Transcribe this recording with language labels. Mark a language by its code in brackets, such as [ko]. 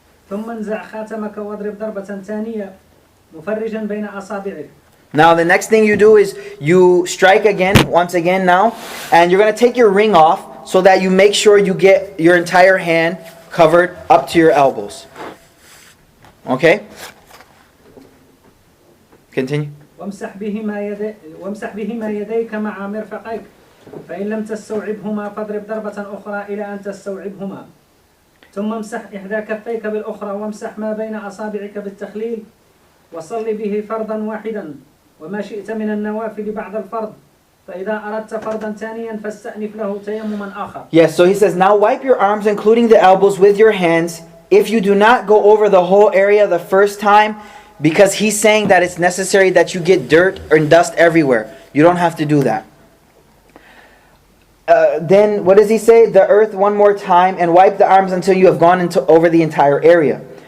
[ar] ثم انزع خاتمك واضرب ضربة ثانية مفرجا بين أصابعك. [en] Now the next thing you do is you strike again, once again now, and you're going to take your ring off so that you make sure you get your entire hand covered up to your elbows. Okay? Continue. [ar] وامسح بهما يديك مع مرفقيك فإن لم تستوعبهما فاضرب ضربة أخرى إلى أن تستوعبهما ثم امسح إحدى كفيك بالأخرى وامسح ما بين أصابعك بالتخليل وصل به فرضا واحدا وما شئت من النوافل بعد الفرض فإذا أردت فرضا ثانيا فاستأنف له تيمما آخر. [en] Yes, so he says, now wipe your arms including the elbows with your hands. If you do not go over the whole area the first time, because he's saying that it's necessary that you get dirt and dust everywhere. You don't have to do that. Then what does he say? The earth one more time and wipe the arms until you have gone over the entire area.